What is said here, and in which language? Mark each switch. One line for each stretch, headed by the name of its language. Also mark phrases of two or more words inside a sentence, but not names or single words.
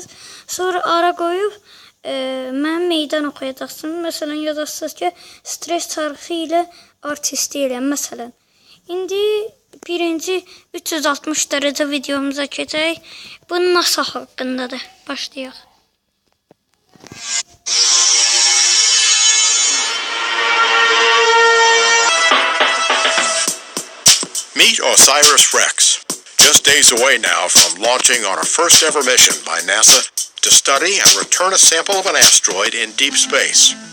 Azerbaijani: Sonra ara qoyub mən meydan oxuyacaqsınız. Məsələn, yazasınız ki, stres tarixi ilə artist deyiləm. Məsələn, indi birinci 360 dərəcə videomuza keçək. Bu NASA haqqındadır. Başlayaq.
English: Meet OSIRIS-REx. Just days away now from launching on our first ever mission by NASA to study and return a sample of an asteroid in deep space.